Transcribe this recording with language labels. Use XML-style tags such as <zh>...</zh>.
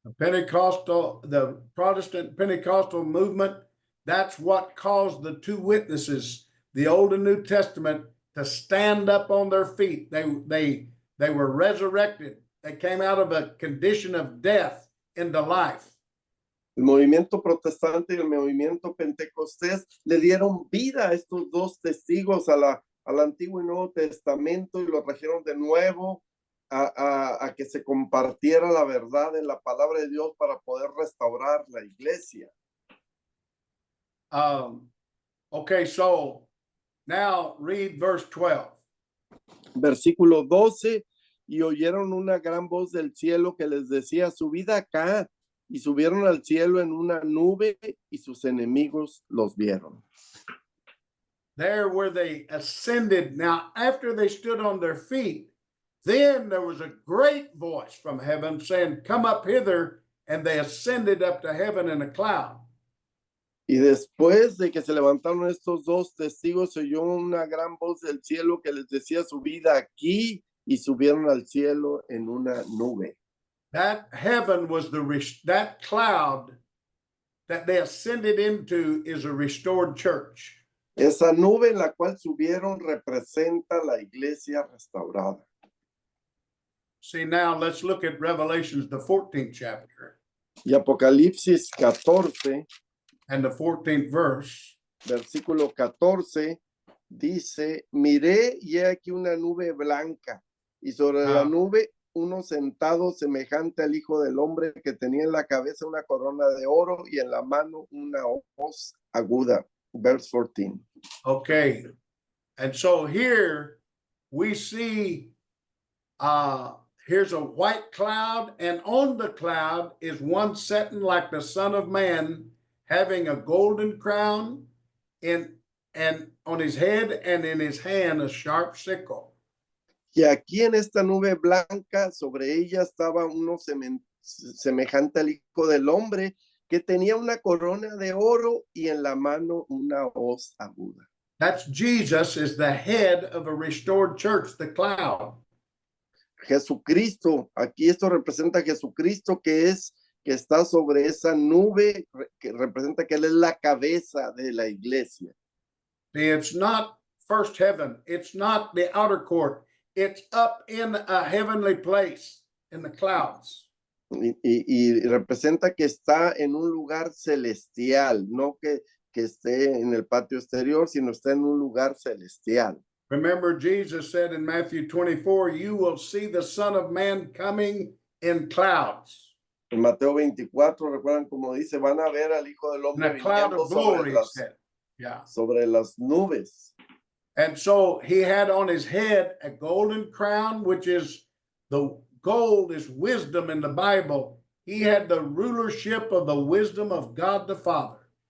<en>The Protestant Pentecostal movement, that's what caused the two witnesses, the Old and New Testament, to stand up on their feet. They were resurrected. They came out of a condition of death into life.</en> <es>El movimiento protestante y el movimiento pentecostés le dieron vida a estos dos testigos al Antiguo y Nuevo Testamento y lo trajeron de nuevo a que se compartiera la verdad de la palabra de Dios para poder restaurar la iglesia.</es> <en>Okay, so now read verse 12.</en> <es>Versículo 12. Y oyeron una gran voz del cielo que les decía, subid acá, y subieron al cielo en una nube, y sus enemigos los vieron.</es> <en>There where they ascended. Now, after they stood on their feet Then there was a great voice from heaven saying, "Come up hither," and they ascended up to heaven in a cloud.</en> <es>Y después de que se levantaron estos dos testigos, se oyó una gran voz del cielo que les decía, subid aquí, y subieron al cielo en una nube.</es> <en>That heaven was that cloud that they ascended into is a restored church.</en> <es>Esa nube en la cual subieron representa la iglesia restaurada.</es> <en>See, now let's look at Revelations, the 14th chapter</en> <es>Y Apocalipsis 14,</es> <en>and the 14th verse.</en> <es>versículo 14, dice, miré y he aquí una nube blanca, y sobre la nube uno sentado semejante al Hijo del Hombre, que tenía en la cabeza una corona de oro y en la mano una hoz aguda.</es> <en>Verse 14. Okay. And so here we see here's a white cloud, and on the cloud is one sitting like the Son of Man, having a golden crown and on his head, and in his hand a sharp sickle.</en> <es>Y aquí en esta nube blanca, sobre ella estaba uno semejante al Hijo del Hombre, que tenía una corona de oro y en la mano una hoz aguda.</es> <en>That's Jesus, is the head of a restored church, the cloud.</en> <es>Jesucristo, aquí esto representa a Jesucristo, que está sobre esa nube, que representa que Él es la cabeza de la iglesia.</es> <en>See, it's not first heaven. It's not the outer court. It's up in a heavenly place in the clouds.</en> <es>Y representa que está en un lugar celestial, no que esté en el patio exterior, sino está en un lugar celestial.</es> <en>Remember, Jesus said in Matthew 24, "You will see the Son of Man coming in clouds."</en> <es>En Mateo 24, recuerdan como dice, van a ver al Hijo del</es> <en>In</en> <es>Hombre</es> <en>a cloud</en> <es>viniendo</es> <en>of glory, he said.</en> <es>sobre las nubes.</es> <en>And so he had on his head a golden crown, which is the gold is wisdom in the Bible. He had the rulership of the wisdom of God the Father.</en>